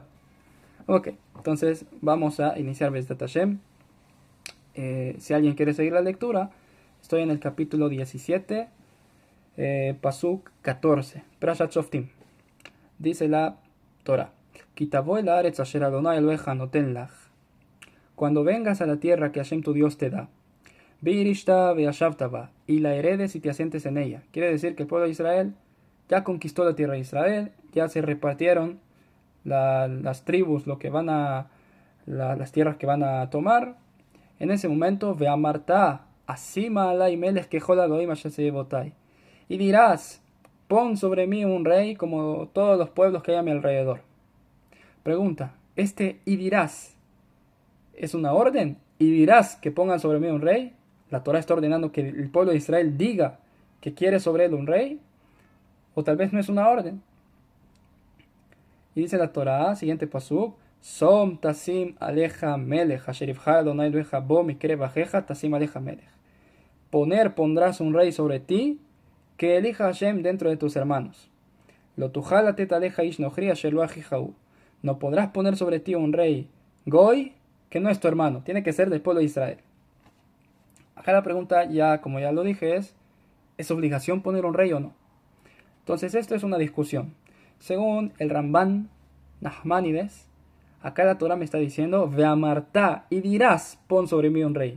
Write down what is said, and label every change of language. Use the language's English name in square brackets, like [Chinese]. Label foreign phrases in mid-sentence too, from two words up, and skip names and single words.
[Spanish] Ok, entonces vamos a iniciar [Hebrew] בעזרת השם. [Spanish] Si alguien quiere seguir la lectura, estoy en el capítulo 17, Pasuk 14, Perashat Shoftim. Dice la Torah: [Hebrew] כי תבוא אל הארץ אשר אדוני אלוהיך נותן לך. [Spanish] Cuando vengas a la tierra que Hashem tu Dios te da, [Hebrew] וירשתה וישבתה בה, [Spanish] y la heredes y te asientes en ella. Quiere decir que el pueblo de Israel ya conquistó la tierra de Israel, ya se repartieron las tribus, las tierras que van a tomar. En ese momento, [Hebrew] ואמרת אשימה עלי מלך ככל הגוים אשר סביבותי, [Spanish] y dirás: pon sobre mí un rey como todos los pueblos que hay a mi alrededor. Pregunta: y dirás es una orden? ¿Y dirás que pongan sobre mí un rey? La Torah está ordenando que el pueblo de Israel diga que quiere sobre él un rey, o tal vez no es una orden. Y dice la Torah, siguiente pasuk: [Hebrew] שום תשים עליך מלך אשר יבחר אדוני אלוהיך בו מקרב אחיך תשים עליך מלך. [Spanish] Pondrás un rey sobre ti que elija Hashem dentro de tus hermanos. [Hebrew] לא תוכל לתת עליך איש נכרי אשר לא אחיך הוא. [Spanish] No podrás poner sobre ti un rey goy que no es tu hermano, tiene que ser del pueblo de Israel. Acá la pregunta, como ya lo dije, ¿es obligación poner un rey o no? Entonces esto es una discusión. Según el Ramban Nachmanides, acá la Torah me está diciendo: Veamartá, y dirás, pon sobre mí un rey.